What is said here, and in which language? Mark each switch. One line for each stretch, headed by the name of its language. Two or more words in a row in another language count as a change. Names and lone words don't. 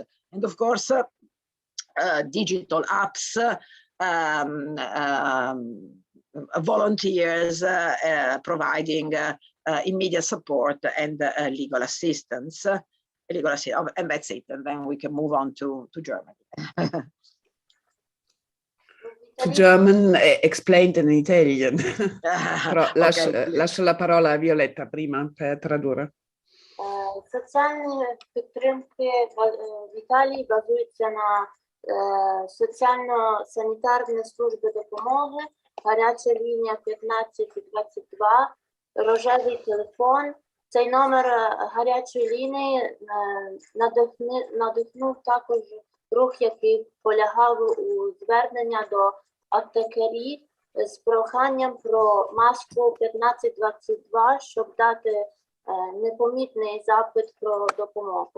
English: And of course, digital apps, volunteers providing immediate support and legal assistance. And that's it. And then we can move on to Germany. To German explained in Italian.
Italian: Però Okay. lascio la parola a Violetta prima per tradurre.
Ukrainian: Соціальні підтримки в Італії базуються на соціально-санітарні служби допомоги, гаряча лінія 1522, рожевий телефон. Цей номер гарячої лінії надихнув також рух, який полягав у звернення до аптекарів з проханням про маску 1522, щоб дати непомітний запит про допомогу.